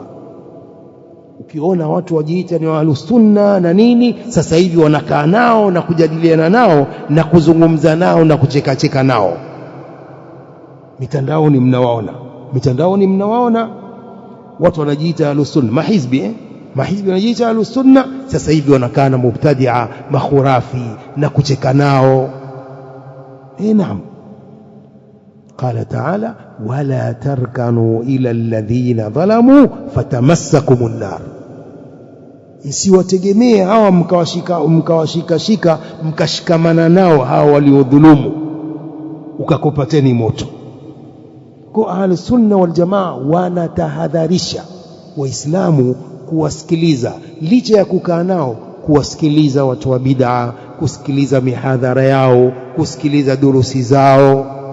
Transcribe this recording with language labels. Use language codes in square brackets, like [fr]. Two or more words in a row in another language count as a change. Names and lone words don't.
[sw] Ukiona watu wajiita ni [ar] أهل السنة [sw] na nini, sasa hivi wanakaa nao na kujadiliana nao na kuzungumza nao na kucheka nao. Mitandaoni mnawaona watu wanajiita [ar] أهل السنة, [sw] mahizbi wanajiita [ar] أهل السنة, [sw] sasa hivi wanakaa na mubtadi'a makhurafi na kucheka nao. Naam. [ar] قال تعالى ولا تركنوا إلى الذين ظلموا فتمسكم النار. [sw] Isiwategemee hawa mkawashika mkashikamana nao hawa waliodhulumu ukakupateni moto. Kwa [ar] أهل السنة والجماعة [sw] wanatahadharisha waislamu kuwasikiliza, licha ya kukaa nao, kuwasikiliza watu wa bid'a, kusikiliza mihadhara yao, kusikiliza durusi zao.